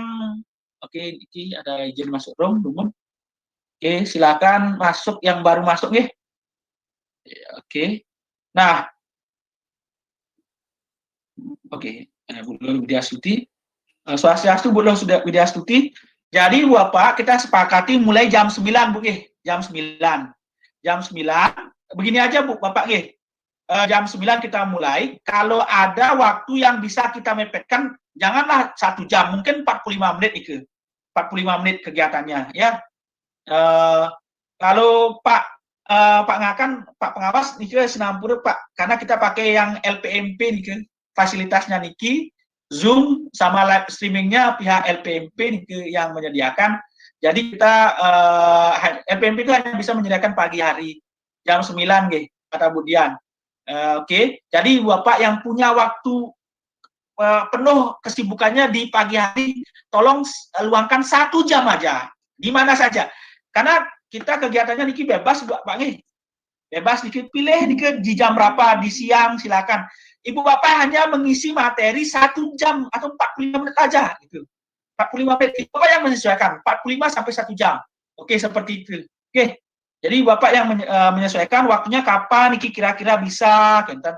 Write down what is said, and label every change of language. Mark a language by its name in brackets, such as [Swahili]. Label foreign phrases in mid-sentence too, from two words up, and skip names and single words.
[Indonesian] Oke, ini ada izin masuk room, Dumun. Oke, silakan masuk yang baru masuk nggih. Oke. Nah, oke, Bu Widyastuti. Swastiastu Bu Widyastuti. Jadi Bapak kita sepakati mulai jam 9 Bu nggih. Jam 9. Jam 9. Begini aja Bu Bapak nggih. Jam 9 kita mulai. Kalau ada waktu yang bisa kita mepetkan, janganlah 1 jam, mungkin 45 menit itu. 45 menit kegiatannya ya. Kalau Pak Ngakan, Pak Pengawas [Balinese] niki senampur [Indonesian] Pak, karena kita pakai yang LPMP niki, fasilitasnya niki, Zoom sama [English] live streamingnya [Indonesian] pihak LPMP niki yang menyediakan. Jadi kita LPMP itu hanya bisa menyediakan pagi hari jam 9 nggih, kata Bu Dian. Oke. Jadi Bapak yang punya waktu penuh kesibukannya di pagi hari, tolong luangkan 1 jam aja, di mana saja. Karena kita kegiatannya niki bebas Pak nggih. Bebas niki pilih niki di jam berapa, di siang silakan. Ibu Bapak hanya mengisi materi 1 jam atau 45 menit aja gitu. 45 menit. Ibu Bapak yang menyesuaikan 45 sampai 1 jam. Oke, seperti itu. Oke. Jadi Bapak yang menyesuaikan waktunya kapan niki kira-kira bisa gitu.